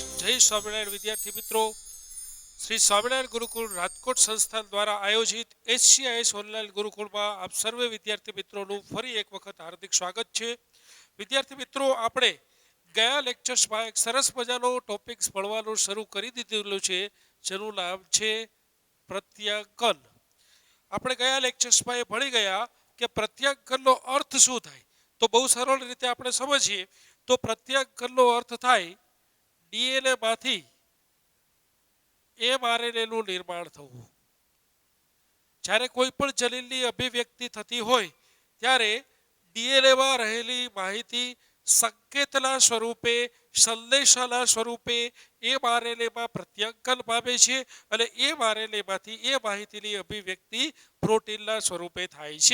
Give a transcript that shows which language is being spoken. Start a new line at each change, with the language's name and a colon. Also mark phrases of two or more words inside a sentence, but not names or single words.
Gujarati: જય સ્વામિનારાયણ વિદ્યાર્થી મિત્રો, શ્રી સ્વામિનારાયણ ગુરુકુલ રાજકોટ સંસ્થાન દ્વારા આયોજિત એચસીઆઈએસ ઓનલાઈન ગુરુકુલ મેં આપ સર્વે વિદ્યાર્થી મિત્રો ફરી એક વખત હાર્દિક સ્વાગત હૈ। વિદ્યાર્થી મિત્રો, આપણે ગયા લેક્ચર્સમાં એક સરસ મજાનો ટોપિક્સ ભણવાનું શરૂ કરી દીધેલું છે, જેનું નામ છે પ્રત્યાંકન। આપણે ગયા લેક્ચર્સમાં એ ભણી ગયા કે પ્રત્યાંકનનો અર્થ શું થાય। તો બહુ સરળ રીતે આપણે સમજીએ તો પ્રત્યાંકનનો અર્થ થાય ડીએનએ માંથી એમઆરએનએનું નિર્માણ થવું। જ્યારે કોઈ પણ જનીનની અભિવ્યક્તિ થતી હોય ત્યારે ડીએનએમાં રહેલી માહિતી સંકેતના સ્વરૂપે સંદેશાના સ્વરૂપે એમઆરએનએમાં પ્રત્યાંકન પામે છે અને એમઆરએનએમાંથી એ માહિતીની અભિવ્યક્તિ પ્રોટીનના સ્વરૂપે થાય છે।